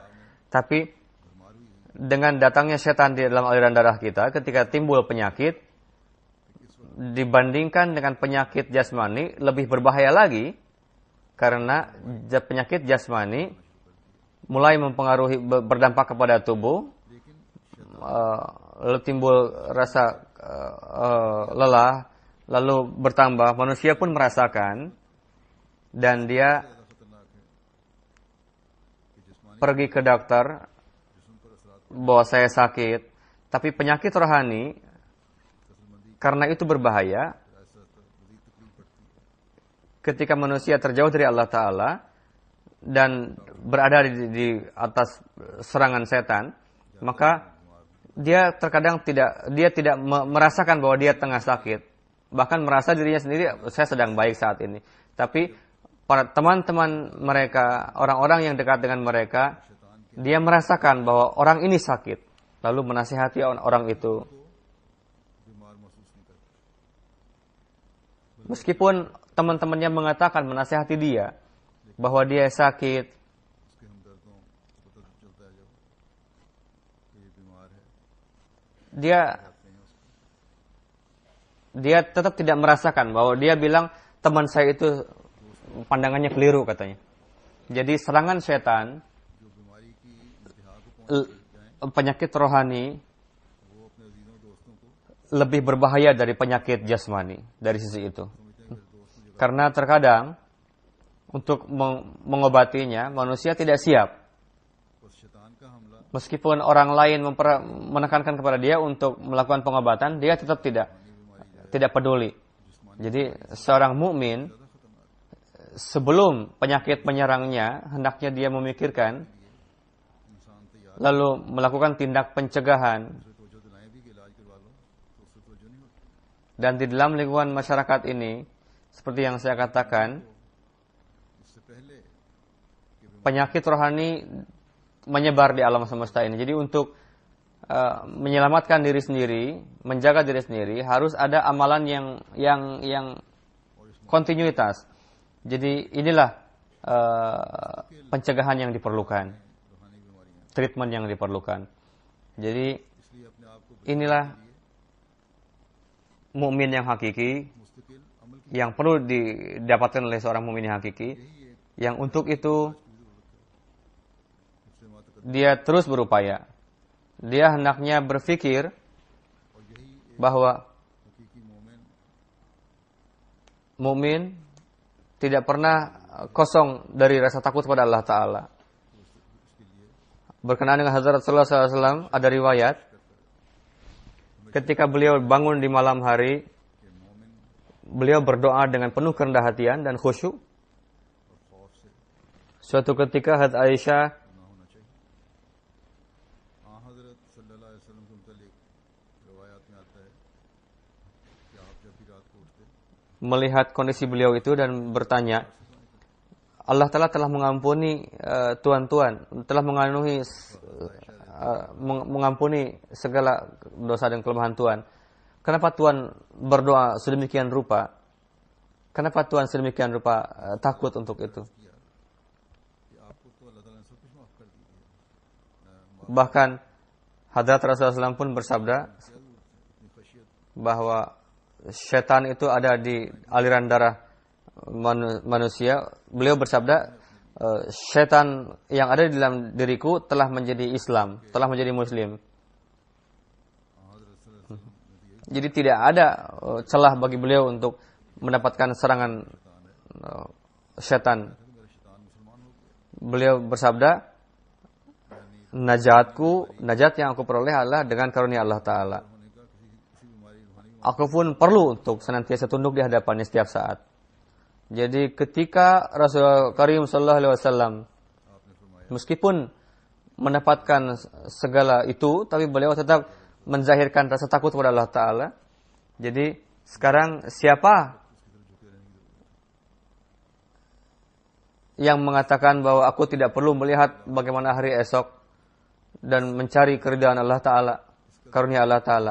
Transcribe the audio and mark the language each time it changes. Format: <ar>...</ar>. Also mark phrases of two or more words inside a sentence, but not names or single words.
<id>Tapi dengan datangnya setan di dalam aliran darah kita, ketika timbul penyakit, dibandingkan dengan penyakit jasmani lebih berbahaya lagi, karena penyakit jasmani mulai mempengaruhi, berdampak kepada tubuh, lalu timbul rasa lelah, lalu bertambah, manusia pun merasakan, dan dia</id> <ur>زیادہ خطرناک ہے کہ جسمانی</ur> <id>pergi ke dokter</id> <ur>جسم پر اثرات</ur> <id>bahwa saya sakit, tapi penyakit rohani</id> <ur>کسلمندی</ur> <id>karena itu berbahaya.</id> <ur>ایسا مزید تکلیف پڑتی ہے.</ur> <id>Ketika manusia terjauh dari Allah Ta'ala dan berada di atas serangan setan, maka dia terkadang tidak merasakan bahwa dia tengah sakit. Bahkan merasa dirinya sendiri, saya sedang baik saat ini. Tapi para teman-teman mereka, orang-orang yang dekat dengan mereka, dia merasakan bahwa orang ini sakit. Lalu menasihati orang itu.</id> <ur>بیمار محسوس نہیں کرتے.</ur> <id>Meskipun teman-temannya mengatakan, menasihati dia, bahwa dia sakit,</id> <ur>اس کے ہمدردوں کو پتا چلتا ہے جب کہ یہ بیمار ہے,</ur> <id>dia</id> <ur>آتے ہیں اس کو.</ur> <id>dia tetap tidak merasakan bahwa dia bilang teman saya itu pandangannya keliru katanya. Jadi serangan setan,</id> <ur>جو بیماری کی انتہا کو پہنچ جائے,</ur> <id>penyakit rohani</id> <ur>وہ اپنے عزیزوں دوستوں کو</ur> <id>lebih berbahaya dari penyakit jasmani dari sisi itu.</id> <ur>سمجھتے ہیں کہ دوست مجھے</ur> <id>Karena terkadang untuk mengobatinya manusia tidak siap.</id> <ur>بس شیطان کا حملہ</ur> <id>Meskipun orang lain menekankan kepada dia untuk melakukan pengobatan, dia tetap tidak peduli. Jadi seorang mukmin</id> <ur>زیادہ خطرناک</ur> <id>sebelum penyakit menyerangnya, hendaknya dia memikirkan</id> <ur>انسان تیار</ur> <id>lalu melakukan tindak pencegahan.</id> <ur>اسے توجہ دلائیں بھی کہ علاج کروا لو تو اس سے توجہ نہیں ہوتی.</ur> <id>Dan di dalam lingkungan masyarakat ini, seperti yang saya katakan,</id> <ur>اس سے پہلے کہ</ur> <id>penyakit rohani menyebar di alam semesta ini. Jadi untuk menyelamatkan diri sendiri, menjaga diri sendiri, harus ada amalan yang kontinuitas. Jadi inilah pencegahan yang diperlukan,</id> <ur>روحانی بیماریاں,</ur> <id>treatment yang diperlukan. Jadi</id> <ur>اس لیے اپنے آپ کو</ur> <id>inilah mukmin yang hakiki,</id> <ur>مستقل عمل کی</ur> <id>yang perlu didapatkan oleh seorang mukmin yang hakiki,</id> <ur>یہی ایک</ur> <id>yang untuk itu</id> <ur>اس سے معتقد</ur> <id>dia terus berupaya. Dia hendaknya berpikir</id> <ur>اور یہی ایک</ur> <id>bahwa</id> <ur>حقیقی مومن</ur> <id>mukmin tidak pernah kosong dari rasa takut kepada Allah Ta'ala.</id> <ur>اس کے لیے</ur> <id>Berkenaan dengan Hazrat Rasulullah SAW, ada riwayat ketika beliau bangun di malam hari,</id> <ur>کہ مومن</ur> <id>beliau berdoa dengan penuh kerendahan hatian dan khusyuk.</id> <ur>اور خوف سے</ur> <id>Suatu ketika Hazrat Aisyah</id> <ur>نہ ہونا چاہیے. حضرت</ur> <ar>صلی اللہ علیہ وسلم</ar> <ur>کے متعلق روایات میں آتا ہے کہ آپ جب بھی رات کو اٹھتے</ur> <id>melihat kondisi beliau itu dan bertanya, Allah Ta'ala telah mengampuni tuan-tuan, telah mengampuni segala dosa dan kelemahan Tuhan. Kenapa Tuhan berdoa sedemikian rupa? Kenapa Tuhan sedemikian rupa takut untuk itu?</id> <ur>کیا کہ آپ کو تو اللہ تعالیٰ نے سب کچھ معاف کر دیا.</ur> <id>Bahkan Hadrat Rasulullah SAW pun bersabda</id> <ur>اپنی خشیت</ur> <id>bahwa setan itu ada di aliran darah manusia. Beliau bersabda, setan yang ada di dalam diriku telah menjadi Islam, telah menjadi Muslim.</id> <ur>حضرت</ur> <ar>صلی اللہ علیہ وسلم</ar> <ur>نے یہی</ur> <id>Jadi tidak ada celah bagi beliau untuk mendapatkan serangan setan.</id> <ur>میرا شیطان مسلمان ہو گیا.</ur> <id>Beliau bersabda, najat yang aku peroleh adalah dengan karunia Allah Ta'ala.</id> <ur>ہونے کا کسی بیماری روحانی</ur> <id>Aku pun perlu untuk senantiasa tunduk di hadapannya setiap saat. Jadi ketika Rasul Karim</id> <ar>صلی اللہ علیہ وسلم</ar> <ur>آپ نے فرمایا</ur> <id>meskipun mendapatkan segala itu, tapi beliau tetap menzahirkan rasa takut kepada Allah Ta'ala. Jadi sekarang siapa yang mengatakan bahwa aku tidak perlu melihat bagaimana hari esok dan mencari keridhaan Allah Ta'ala, karunia Allah Ta'ala.</id>